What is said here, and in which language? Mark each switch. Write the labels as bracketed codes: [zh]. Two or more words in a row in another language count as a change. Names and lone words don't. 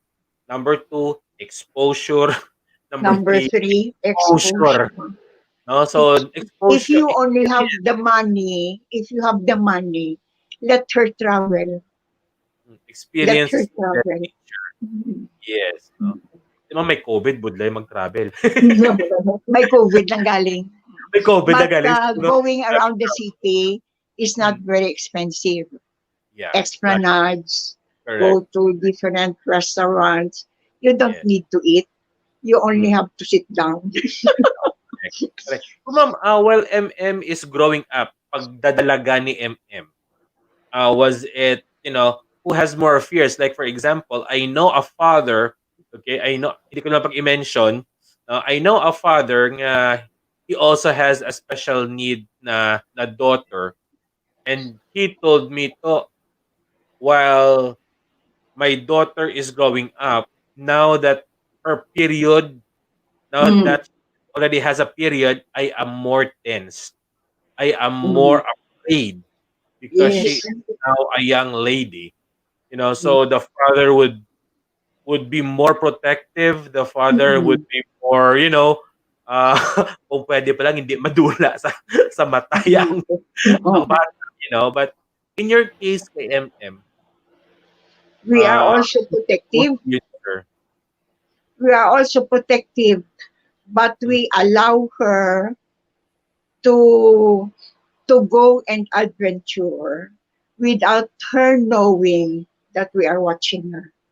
[en] Number two, exposure. Number Number three, three, exposure. exposure. No, If, so if exposure, you only have the money, let her travel. Let her experience. travel. Mhm. Yes, no. [hil] Di ba may COVID, budlay mag-travel. May COVID lang galing. May COVID na [en] But [hil] galing siguro [en] going [tl] sabi [en] around the [tl] ko, [en] city is not hmm, very expensive. yeah, right, Esplanades, correct. go to different restaurants. You don't Yes, need to eat. You only mhm, have to sit down. correct, correct. So ma'am, while MM is growing up, [hil] pagdadalaga ni MM, [en] was it, who has more fears? Like for example, I know a father, okay, I know, [tl] hindi ko lang pag-i-mention, [en] I know a father nga he also has a special need na daughter, and he told me to, while my daughter is growing up, now that her period, now Mm, that she already has a period, I am more tense. I am mm. more afraid because she Yes. is now a young lady. So the father would be more protective. The father would Mm-mm. be more, [hil] uh, kung pwede pa lang hindi madula sa mata Mm-mm. ang Oo. bata, [en] But in your case kay MM, We are uh, also good protective. future. We are also protective, but Mm, we allow her to go and adventure without her knowing that we are watching her.